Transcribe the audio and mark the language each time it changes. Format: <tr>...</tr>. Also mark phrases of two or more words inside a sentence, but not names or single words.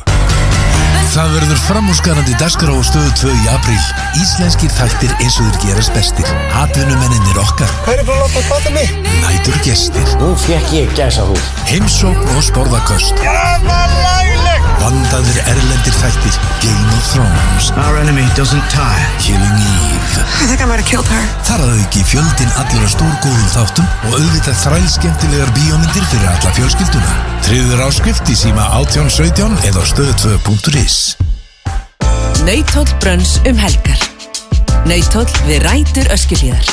<is>Það verður framúrskarandi dagskrá á Stöð 2 í apríl. Íslenskir þættir eins og þeir gerast bestir. Atvinnumennirnir okkar. Hvað er búin að láta spata mig? Nætur gestir. Nú fékk ég gæsahúð. Heimsókn og sporðaköst. Það var lagilegt! Vandaðir erlendir þættir Game of Thrones,</is> <en>Our enemy doesn't tire. Killing Eve. I think I might have killed her.</en> <is>Þar að auki fjöldin allir á stórgóðum þáttum og auðvitað þrælskemmtilegar bíómyndir fyrir alla fjölskylduna. Tryggður áskrift í síma 1817 eða stöð2.is. Nauthóll brönns helgar. Nauthóll við rætur Öskjuhlíðar.</is>